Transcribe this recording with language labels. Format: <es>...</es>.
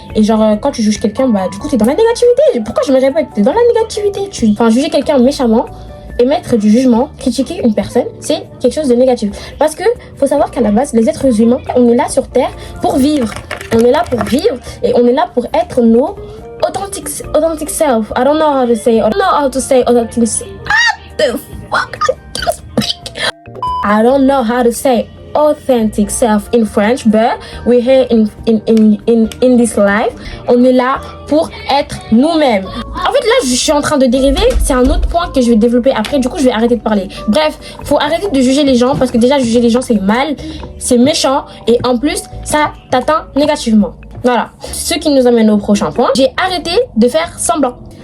<fr>Et genre, quand tu juges quelqu'un, bah, du coup, t'es dans la négativité. Pourquoi je me répète? T'es dans la négativité. Juger quelqu'un méchamment, émettre du jugement, critiquer une personne, c'est quelque chose de négatif. Parce que faut savoir qu'à la base, les êtres humains, on est là sur Terre pour vivre. On est là pour vivre et on est là pour être nos</fr> <en>authentic self. I don't know how to say authentic. What the fuck? I don't know how to say authentic self in French, but we're here in this life.</en> <fr>On est là pour être nous-mêmes. En fait, là, je suis en train de dériver. C'est un autre point que je vais développer après. Du coup, je vais arrêter de parler. Bref, faut arrêter de juger les gens parce que déjà, juger les gens, c'est mal, c'est méchant et en plus, ça t'atteint négativement. Voilà. Ce qui nous amène au prochain point. J'ai arrêté de faire semblant.</fr>